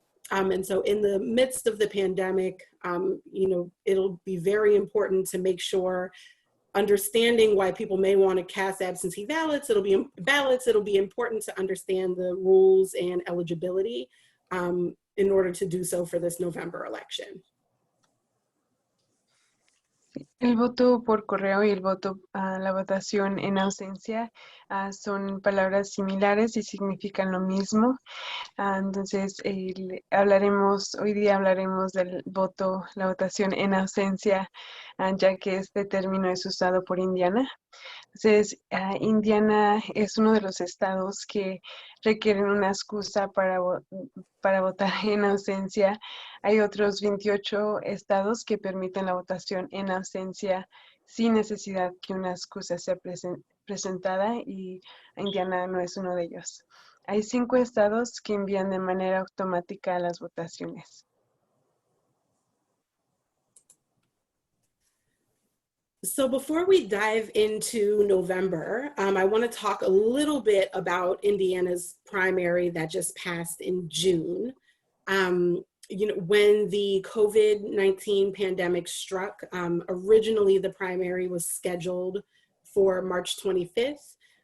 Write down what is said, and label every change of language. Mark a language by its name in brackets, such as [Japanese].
[English] And so in the midst of the pandemic, you know, it'll be very important to make sure, understanding why people may want to cast absentee ballots, it'll be important to understand the rules and eligibility in order to do so for this November election. [Spanish] El voto por correo y el voto la votación en ausencia son palabras similares y significan lo mismo. Entonces, hoy día hablaremos del voto, la votación en ausencia, ya que este término es usado por Indiana. Entonces, Indiana es uno de los estados que requieren una excusa para votar en ausencia. Hay otros 28 estados que permiten la votación en ausencia sin necesidad que una excusa sea presentada, y Indiana no es uno de ellos. Hay 5 estados que envían de manera automática las votaciones. [English] So before we dive into November, I want to talk a little bit about Indiana's primary that just passed in June. You know, when the COVID-19 pandemic struck, originally the primary was scheduled for March 25th.